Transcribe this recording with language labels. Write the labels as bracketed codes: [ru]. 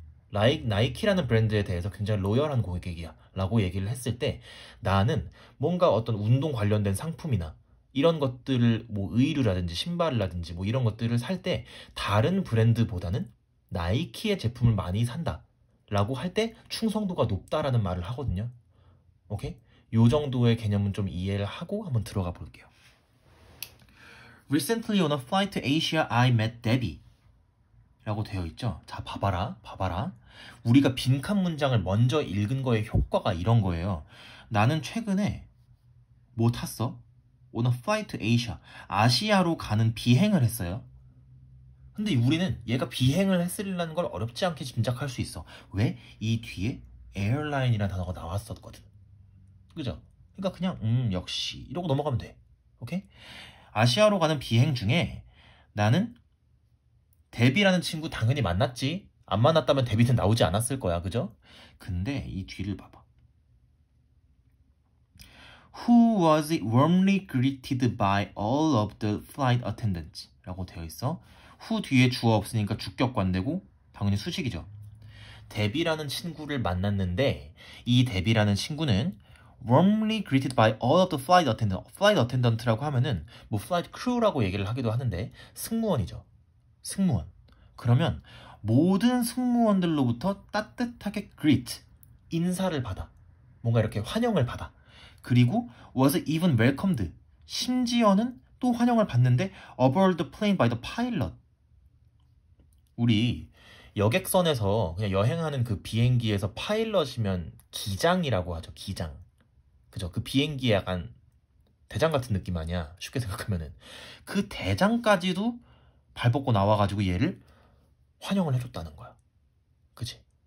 [ko] 나이키라는 브랜드에 대해서 굉장히 로열한 고객이야 라고 얘기를 했을 때 나는 뭔가 어떤 운동 관련된 상품이나 이런 것들을 뭐 의류라든지 신발이라든지 뭐 이런 것들을 살 때 다른 브랜드보다는 나이키의 제품을 많이 산다 라고 할 때 충성도가 높다라는 말을 하거든요. 오케이? 요 정도의 개념은 좀 이해를 하고 한번 들어가 볼게요. [en] Recently on a flight to Asia, I met Debbie [ko] 라고 되어 있죠. 자, 봐봐라. 우리가 빈칸 문장을 먼저 읽은 거의 효과가 이런 거예요. 나는 최근에 뭐 탔어? [en] On a flight to Asia. [ko] 아시아로 가는 비행을 했어요. 근데 우리는 얘가 비행을 했으리라는 걸 어렵지 않게 짐작할 수 있어. 왜? 이 뒤에 airline이라는 단어가 나왔었거든. 그죠? 그러니까 그냥 역시 이러고 넘어가면 돼. 오케이? 아시아로 가는 비행 중에 나는 데비라는 친구 당연히 만났지. 안 만났다면 데비는 나오지 않았을 거야. 그죠? 근데 이 뒤를 봐봐. [en] Who was warmly greeted by all of the flight attendants [ko] 라고 되어 있어. who 뒤에 주어 없으니까 주격 관대고 당연히 수식이죠. 데비라는 친구를 만났는데 이 데비라는 친구는 [en] warmly greeted by all of the flight attendant. [ko] flight attendant라고 하면은 뭐 flight crew라고 얘기를 하기도 하는데 승무원이죠. 승무원. 그러면 모든 승무원들로부터 따뜻하게 greet, 인사를 받아. 뭔가 이렇게 환영을 받아. 그리고 [en] was even welcomed. [ko] 심지어는 또 환영을 받는데 [en] aboard the plane by the pilot. [ko] 우리 여객선에서 그냥 여행하는 그 비행기에서 파일럿이면 기장이라고 하죠. 기장. 그죠? 그 비행기에 약간 대장 같은 느낌 아니야? 쉽게 생각하면은. 그 대장까지도 발벗고 나와가지고 얘를 환영을 해줬다는 거야. 그치?